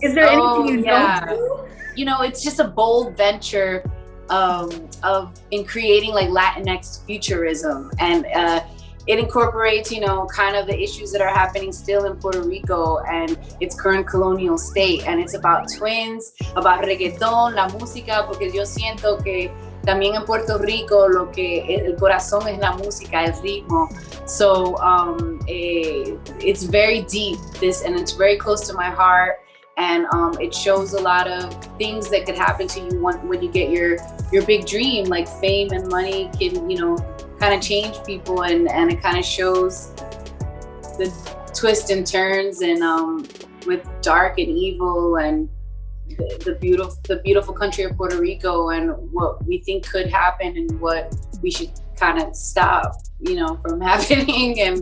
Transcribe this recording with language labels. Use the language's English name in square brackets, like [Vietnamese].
[English] Is there anything you don't do? You know, it's just a bold venture in creating like Latinx futurism, and it incorporates, you know, kind of the issues that are happening still in Puerto Rico and its current colonial state. And it's about twins, about reggaeton, [Spanish] la música, porque yo siento que también en Puerto Rico lo que el corazón es la música, el ritmo. [English] So it's very deep, and it's very close to my heart. And it shows a lot of things that could happen to you when you get your big dream, like fame and money can, you know, kind of change people, and it kind of shows the twists and turns, and with dark and evil, and the beautiful country of Puerto Rico, and what we think could happen and what we should kind of stop, you know, from happening.